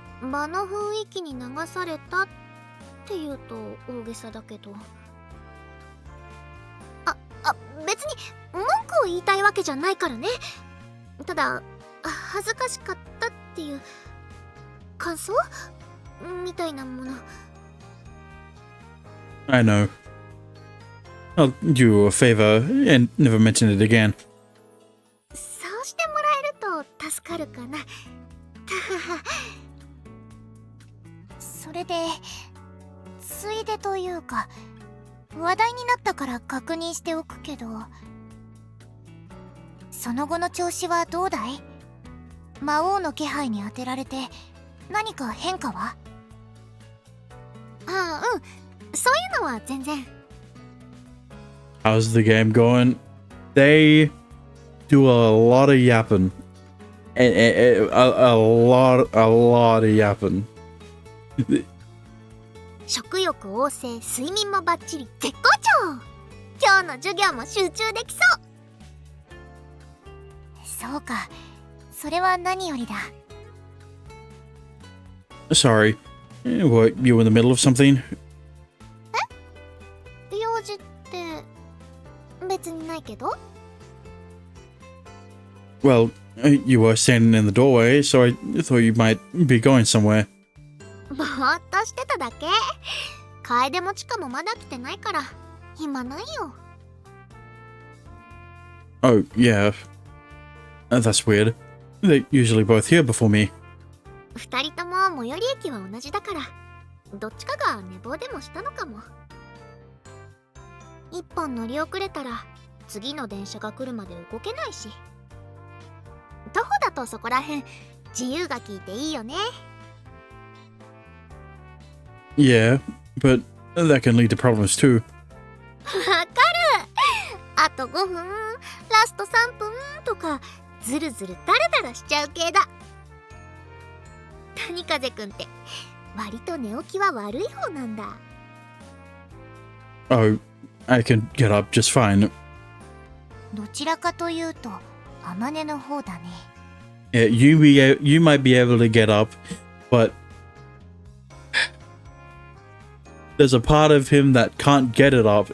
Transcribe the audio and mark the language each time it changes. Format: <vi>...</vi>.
<ja>場の雰囲気に流されたっていうと大げさだけど、別に文句を言いたいわけじゃないからね。ただ恥ずかしかったっていう感想みたいなもの。</ja> <en>I know. I'll do you a favor and never mention it again.</en> <ja>そうしてもらえると助かるかな。それでついでというか話題になったから確認しておくけど、その後の調子はどうだい？魔王の気配に当てられて何か変化は？ああ、うん、そういうのは全然。</ja> <en>How's the game going? They do a lot of yapping. A lot of yapping.</en> <ja>食欲旺盛、睡眠もバッチリ、絶好調。今日の授業も集中できそう。そうか、それは何よりだ。</ja> <en>Sorry. What, you in the middle of something?</en> <ja>用事って別にないけど。</ja> <en>Well, you were standing in the doorway, so I thought you might be going somewhere.</en> <ja>ぼーっとしてただけ。楓もチカもまだ来てないから暇ないよ。</ja> <en>Oh, yeah. That's weird. They're usually both here before me.</en> <ja>二人とも最寄り駅は同じだから、どっちかが寝坊でもしたのかも。一本乗り遅れたら次の電車が来るまで動けないし。徒歩だとそこらへん自由が利いていいよね。</ja> <en>Yeah, but that can lead to problems too.</en> <ja>わかる。あと5分、ラスト3分とかずるずるダラダラしちゃう系だ。谷風くんって割と寝起きは悪い方なんだ。</ja> <en>Oh, I can get up just fine.</en> <ja>どちらかというと天音の方だね。</ja> <en>Yeah, you might be able to get up, but there's a part of him that can't get it up.</en>